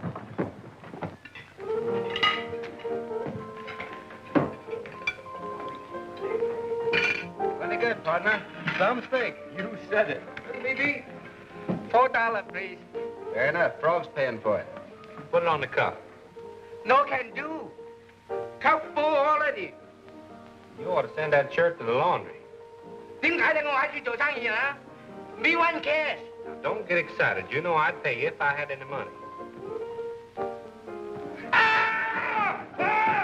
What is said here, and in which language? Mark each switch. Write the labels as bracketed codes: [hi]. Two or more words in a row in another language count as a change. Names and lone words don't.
[en] Plenty good, partner. Some steak. You said it. MBBi. $4, please. Fair enough. Frog's paying for it. Put it on the cup. No can do. Cup full already. You ought to send that shirt to the laundry. [yue] 點解咧？我喺處做生意啊 ？ [en] Me one cash. Now, don't get excited. You know I'd pay you if I had any money. Ah! Ah!